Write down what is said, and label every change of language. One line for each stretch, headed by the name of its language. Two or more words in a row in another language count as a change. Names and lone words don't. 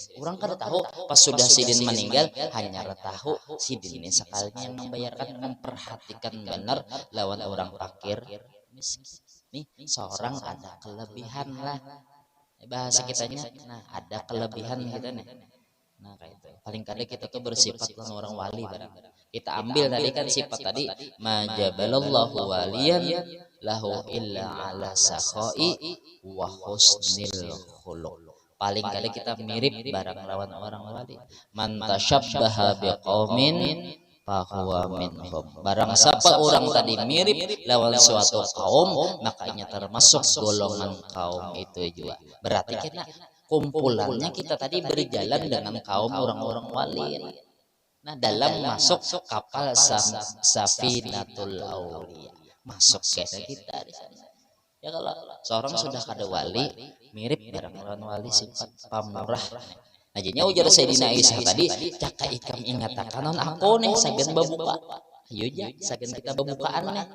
Banjar: Orang kada tahu pas sudah sidin meninggal, hanya tahu sidin ini sekalinya yang membayarkan, memperhatikan benar lawan orang fakir miskin. Nih seorang ada kelebihan lah bahasa kitanya, nah ada kelebihan kita nih. Nah kayak itu paling kadang kita tuh bersifat orang wali barang. Kita ambil tadi kan sifat tadi,
Arabic: ما جبل الله وليا له إلا على السخاء وحسن الخلق.
Banjar: Paling kadang kita mirip barang lawan orang wali.
Arabic: من تشبه بقوم فهو منهم.
Banjar: Barang siapa orang tadi mirip lawan suatu kaum, makanya termasuk golongan kaum itu juga. Berarti kita kumpulannya kita tadi berjalan dengan kaum orang-orang wali. Nah dalam masuk kapal Safinatul Auliya, masuk kita di sana. Ya kalau seorang sudah kada wali, mirip barang wali sifat pamurah. Nah jadinya ujar Sayyidina Aisyah tadi, caka ikam ingatakan non aku nih sagan babuka, ayo ja sagan kita babukaan nih.